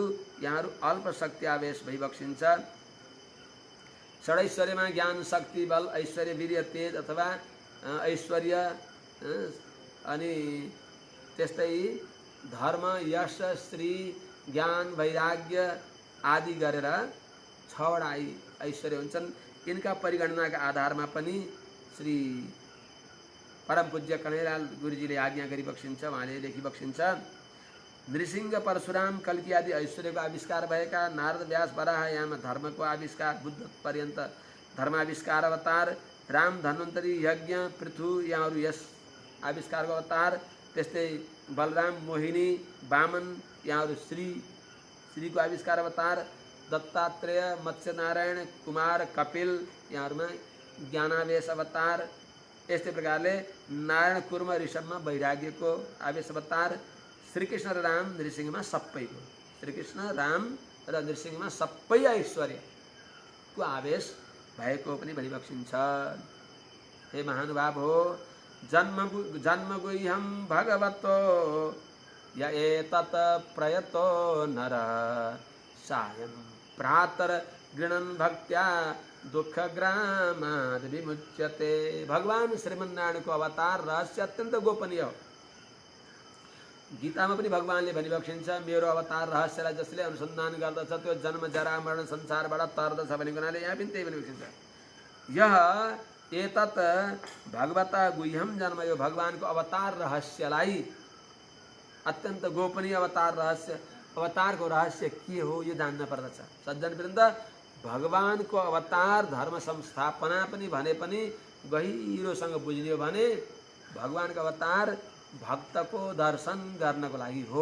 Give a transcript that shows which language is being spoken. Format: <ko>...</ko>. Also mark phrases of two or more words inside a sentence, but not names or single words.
<ne>यहाँहरू अल्प शक्ति आवेश भइबक्सिन्छ षडैश्वर्यमा ज्ञान शक्ति बल ऐश्वर्य वीर्य तेज अथवा ऐश्वर्य अनि त्यस्तै धर्म यश श्री ज्ञान वैराग्य आदि गरेर 6 वटा ऐश्वर्य हुन्छन् यिनका परिगणनाका आधारमा पनि श्री परम पूज्य कन्हैयालाल गुरुजीले आज्ञा गरी बक्सिन्छ, उहाँले लेखी बक्सिन्छ। नृसिंह परशुराम कल्की आदि ऐश्वर्यको आविष्कार भएका, नारद व्यास वराह याम धर्मको आविष्कार, बुद्ध पर्यन्त धर्माविष्कार अवतार, राम धन्वन्तरी यज्ञ पृथु यहाँहरू यस आविष्कारको अवतार। त्यस्तै बलराम मोहिनी वामन यहाँहरू श्रीको आविष्कार अवतार, दत्तात्रेय मत्स्यनारायण कुमार कपिल यहाँहरूमा ज्ञानावेश अवतार। यस्तै प्रकारले नारायण कुर्म ऋषभमा वैराग्यको आवेश अवतार, श्रीकृष्ण र राम नृसिंहमा सबैको, श्रीकृष्ण राम र नृसिंहमा सबै ऐश्वर्यको आवेश भएको पनि भनिबक्सिन्छ। हे महानुभाव हो,</ne> <sa>जन्म गुह्यम भगवतो य एतत् प्रयतो नर सायं प्रातर गृणन् भक्त्या दुःखग्रामाद् विमुच्यते।</sa> <ne>भगवान श्रीमन्नारायणको अवतार रहस्य अत्यन्त गोपनीय हो। गीतामा पनि भगवानले भनिबक्सिन्छ, मेरो अवतार रहस्यलाई जसले अनुसन्धान गर्दछ त्यो जन्म जरा मरण संसारबाट तर्दछ भनेको हुनाले यहाँ पनि त्यही भनिबक्सिन्छ।</ne> <sa>यह एतत् भगवता गुह्यम जन्म,</sa> <ne>यो भगवानको अवतार रहस्यलाई, अत्यन्त गोपनीय अवतार रहस्य, अवतारको रहस्य के हो यो जान्न पर्दछ। सज्जनवृन्द, भगवानको अवतार धर्म संस्थापना पनि भने पनि गहिरोसँग बुझ्ने हो भने भगवानको अवतार भक्तको दर्शन गर्नको लागि हो।</ne>